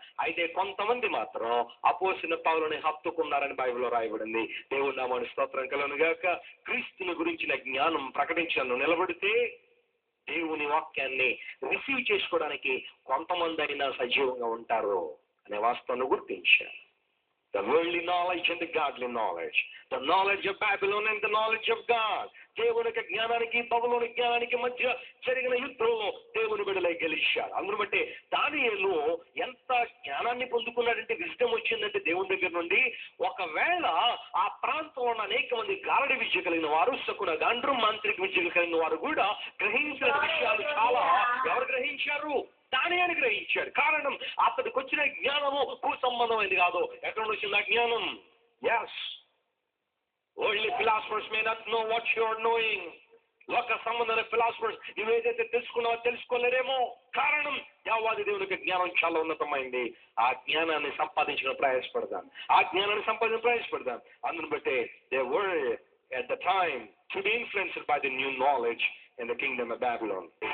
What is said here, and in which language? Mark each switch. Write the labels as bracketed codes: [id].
[te] అయితే కొంతమంది మాత్రం అపోస్తలుడైన పౌలుని హత్తుకున్నారని బైబిల్లో రాయబడింది. దేవుని నామానికి స్తోత్రం కలుగును గాక. క్రీస్తుని గురించిన జ్ఞానం ప్రకటించను నిలబడితే దేవుని వాక్యాన్ని రిసీవ్ చేసుకోవడానికి కొంతమంది అయినా సజీవంగా ఉంటారు అనే వాస్తవాన్ని గుర్తించారు. [en] The worldly knowledge and the godly knowledge. The knowledge of Babylon and the knowledge of God. [te] దేవుని యొక్క జ్ఞానానికి బబులోని జ్ఞానానికి మధ్య జరిగిన యుద్ధంలో దేవుని బిడ్డలై గెలిచారు. అందును బట్టి దానియేలు ఎంత జ్ఞానాన్ని పొందుకున్నాడంటే, విజ్డమ్ వచ్చిందంటే దేవుని దగ్గర నుండి. ఒకవేళ ఆ ప్రాంతంలో ఉన్న అనేక మంది గారడి విద్య కలిగిన వారు, శకున గాండ్రు మాంత్రిక విద్యలు కలిగిన వారు కూడా గ్రహించిన విషయాలు చాలా. ఎవరు గ్రహించారు? దానియేలు గ్రహించాడు. కారణం అతడికి వచ్చిన జ్ఞానము భూ సంబంధమైనది కాదు. ఎక్కడ వచ్చింది ఆ జ్ఞానం? [en] Yes, worldly philosophers may not know what you are knowing. [te] లోక సంబంధమైన ఫిలాసఫర్స్ నువ్వేదైతే తెలుసుకున్నావో తెలుసుకోలేరేమో. కారణం యావాది దేవుని యొక్క జ్ఞానం చాలా ఉన్నతమైంది. ఆ జ్ఞానాన్ని సంపాదించిన ప్రయాసపడదాం, ఆ జ్ఞానాన్ని సంపాదించిన ప్రయాసపడదాం. అందును బట్టే [en] they were at the time to be influenced by the new knowledge in the kingdom of Babylon.